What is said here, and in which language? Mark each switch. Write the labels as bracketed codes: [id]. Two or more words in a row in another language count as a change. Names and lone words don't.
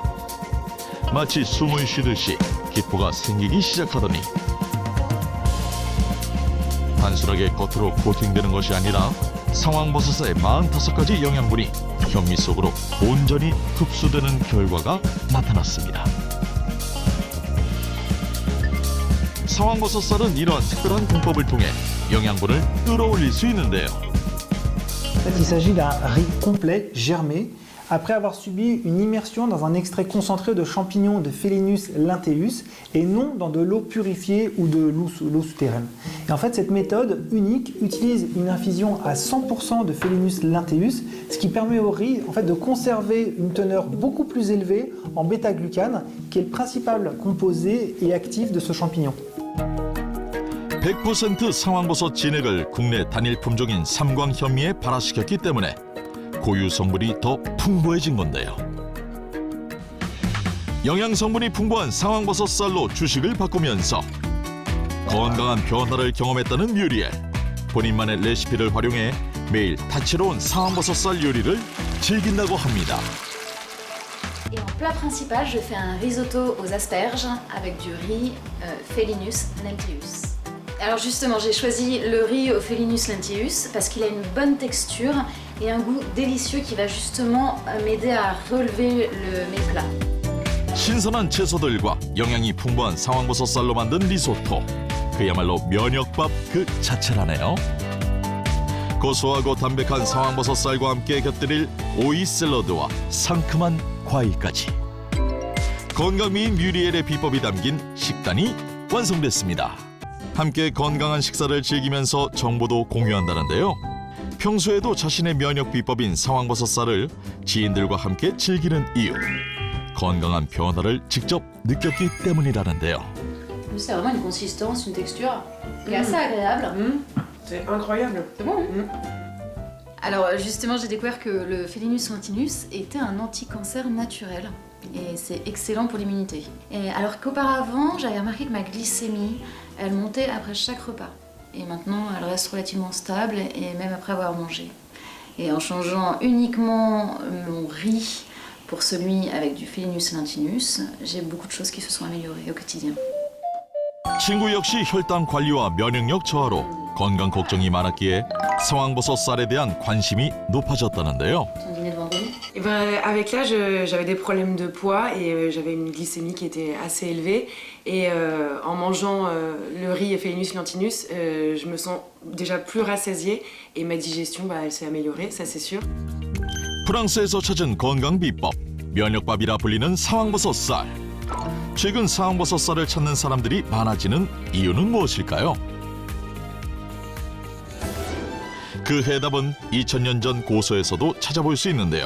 [ko] 마치 숨을 쉬듯이 기포가 생기기 시작하더니 단순하게 겉으로 코팅되는 것이 아니라 상황버섯의 45가지 영양분이 현미 속으로 온전히 흡수되는 결과가 나타났습니다. 상황버섯 쌀은 이러한 특별한 공법을 통해 영양분을 끌어올릴 수 있는데요. [fr] En fait, il s'agit d'un riz complet, germé, après avoir subi une immersion dans un extrait concentré de champignons de [la] Felinus lynteus [fr] et non dans de l'eau purifiée ou de l'eau souterraine. Et en fait, cette méthode unique utilise une infusion à 100% de [la] Felinus lynteus, [fr] ce qui permet au riz en fait, de conserver une teneur beaucoup plus élevée en bêta-glucane, qui est le principal composé et actif de ce champignon. [ko] 100% 상황버섯 진액을 국내 단일 품종인 삼광현미에 발화시켰기 때문에 고유 성분이 더 풍부해진 건데요. 영양 성분이 풍부한 상황버섯 쌀로 주식을 바꾸면서 건강한 변화를 경험했다는 뮤리엘. 본인만의 레시피를 활용해 매일 다채로운 상황버섯 쌀 요리를 즐긴다고 합니다. [fr] Et en plat principal, je fais un risotto aux asperges avec du riz [la] Felinus lynteus. [fr] Alors justement, j'ai choisi le riz au [la] Felinus lynteus [fr] parce qu'il a une bonne texture et un goût délicieux qui va justement m'aider à relever mes plats. [ko] 신선한 채소들과 영양이 풍부한 상황버섯 쌀로 만든 리소토. 그야말로 면역밥 그 자체라네요. 고소하고 담백한 상황버섯 쌀과 함께 곁들일 오이 샐러드와 상큼한 과일까지. 건강미인 뮤리엘의 비법이 담긴 식단이 완성됐습니다. 함께 건강한 식사를 즐기면서 정보도 공유한다는데요. 평소에도 자신의 면역 비법인 상황버섯 쌀을 지인들과 함께 즐기는 이유. 건강한 변화를 직접 느꼈기 때문이라는데요. [fr] C'est vraiment une consistance, une texture qui est assez agréable. C'est incroyable. C'est bon. Alors justement, j'ai découvert que le [la] Felinus lynteus [fr] était un anti-cancer naturel et c'est excellent pour l'immunité. Et alors qu'auparavant, j'avais remarqué que ma glycémie, elle montait après chaque repas. Et maintenant, elle reste relativement stable et même après avoir mangé. Et en changeant uniquement mon riz pour celui avec du [la] Felinus lynteus, [fr] j'ai beaucoup de choses qui se sont améliorées au quotidien. [ko] 친구 역시 혈당 관리와 면역력 저하로 건강 걱정이 많았기에 상황버섯 쌀에 대한 관심이 높아졌다는데요. [fr] Ton dîner de vendredi? Et ben, avec l'âge, j'avais des problèmes de poids et j'avais une glycémie qui était assez élevée. Et en mangeant le riz et [la] Felinus lynteus, [fr] je me sens déjà plus rassasiée et ma digestion, elle s'est améliorée, ça c'est sûr. [ko] 프랑스에서 찾은 건강 비법, 면역밥이라 불리는 상황버섯 쌀. 최근 상황버섯 쌀을 찾는 사람들이 많아지는 이유는 무엇일까요? 그 해답은 2000년 전 고서에서도 찾아볼 수 있는데요.